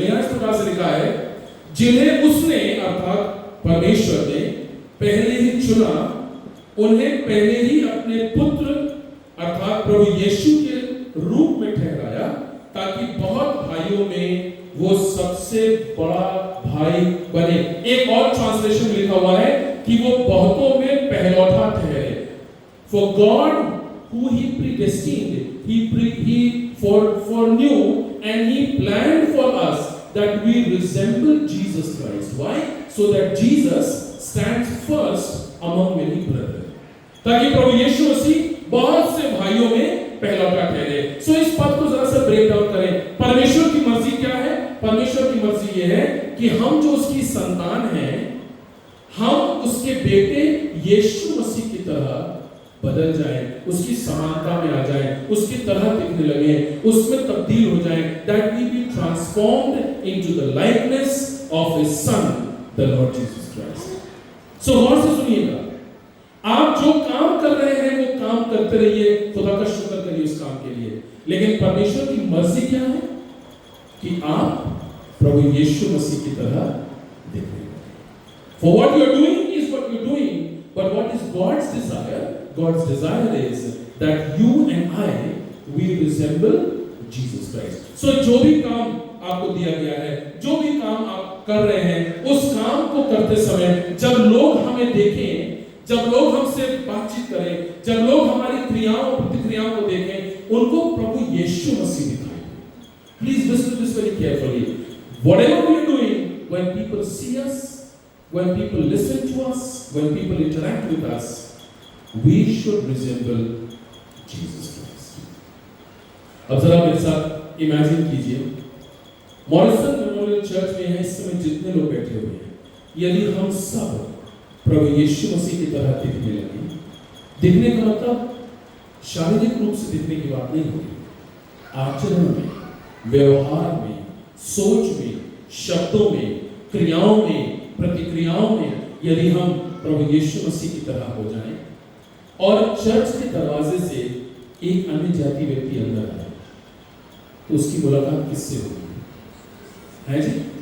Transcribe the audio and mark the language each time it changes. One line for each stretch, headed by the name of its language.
Hindi: यहां इस प्रकार से लिखा है, जिन्हें उसने अर्थात परमेश्वर ने पहले ही चुना, उन्हें पहले ही अपने पुत्र अर्थात प्रभु यीशु के रूप में ठहराया, ताकि बहुत भाइयों में वो सबसे बड़ा भाई बने। एक और ट्रांसलेशन लिखा हुआ है कि वो बहुतों में पहलौठा ठहरे।
English: For God, who He predestined, He foreknew and He planned for us that we resemble Jesus Christ. Why? So that Jesus stands first among many brethren.
Hindi: ताकि प्रभु यीशु मसीह बहुत से भाइयों में पहलौठा ठहरे। सो इस पद को जरा सा ब्रेक डाउन करें। परमेश्वर की मर्जी क्या है? परमेश्वर की मर्जी ये है कि हम जो उसकी संतान हैं, हम उसके बेटे यीशु मसीह की तरह बदल जाए, उसकी समानता में आ जाए, उसकी तरह दिखने लगे, उसमें तब्दील हो जाए,
English: that we be transformed into the likeness of His Son, the Lord Jesus Christ.
Hindi: So गौर से सुनिएगा, आप जो काम कर रहे हैं वो काम करते रहिए, खुदा का शुक्र करिए उस काम के लिए। लेकिन परमेश्वर की मर्जी क्या है? कि आप प्रभु यीशु मसीह की तरह दिखें।
English: For what you are doing is what you are doing, but what is God's desire? God's desire is that you and I we resemble Jesus Christ.
Hindi: So जो भी काम आपको दिया गया है, जो भी काम आप कर रहे हैं, उस काम को करते समय जब लोग हमें देखें, जब लोग हमसे बातचीत करें, जब लोग हमारी क्रियाओं प्रतिक्रियाओं को देखें, उनको प्रभु यीशु मसीह दिखाएं।
English: Please listen to this very carefully. Whatever we are doing, when people see us, when people listen to us, when people interact with us, we should resemble Jesus Christ.
Hindi: अब जरा मेरे साथ इमेजिन कीजिए, मॉरिसन मेमोरियल चर्च में इस समय जितने लोग बैठे हुए हैं, यदि हम सब प्रभु यीशु मसीह की तरह दिखने लगे, दिखने का मतलब शारीरिक रूप से दिखने की बात नहीं होगी, आचरण में, व्यवहार में, सोच में, शब्दों में, क्रियाओं में, प्रतिक्रियाओं में, यदि हम प्रभु यीशु मसीह की तरह हो जाएं और चर्च के दरवाजे से एक अन्य जाति व्यक्ति अंदर आए, तो उसकी मुलाकात किससे होगी? है जी?